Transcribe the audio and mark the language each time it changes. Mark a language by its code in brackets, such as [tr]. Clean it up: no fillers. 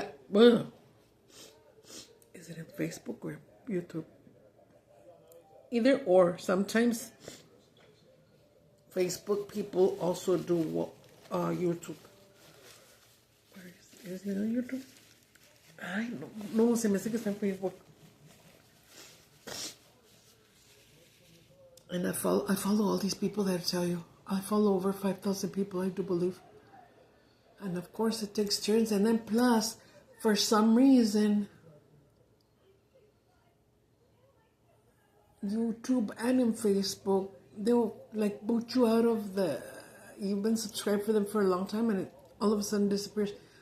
[en] Well, is it in Facebook or YouTube? Either or. Sometimes Facebook people also do YouTube. Is it on YouTube? [es] Ay, no, se me hace que está en Facebook. [en] And I follow all these people that tell you. I follow over 5,000 people, I do believe. And of course it takes turns. And then plus, for some reason, YouTube and in Facebook, they'll like boot you out of the, you've been subscribed for them for a long time and it all of a sudden disappears.